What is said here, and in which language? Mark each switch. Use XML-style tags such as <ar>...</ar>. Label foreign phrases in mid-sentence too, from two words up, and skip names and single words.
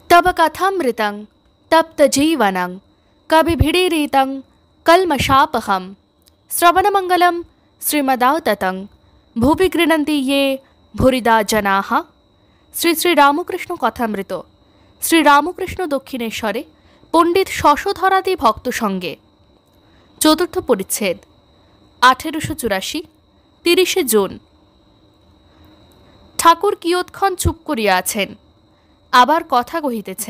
<sa>तब कथामृतं तप्तजीवनं कविभिडीरितं कल्मषापहं श्रवणमंगलं श्रीमदाततं भुवि गृह्णन्ति ये भूरिदा जनाः।</sa> <bn>শ্রী শ্রী রামকৃষ্ণ কথামৃত। শ্রী রামকৃষ্ণ দক্ষিণেশ্বরে পণ্ডিত শশধরাদি ভক্ত সঙ্গে। চতুর্থ পরিচ্ছেদ। 1884 30 জুন। ঠাকুর কিয়ৎক্ষণ চুপ করিয়া আছেন, আবার কথা কহিতেছেন।</bn>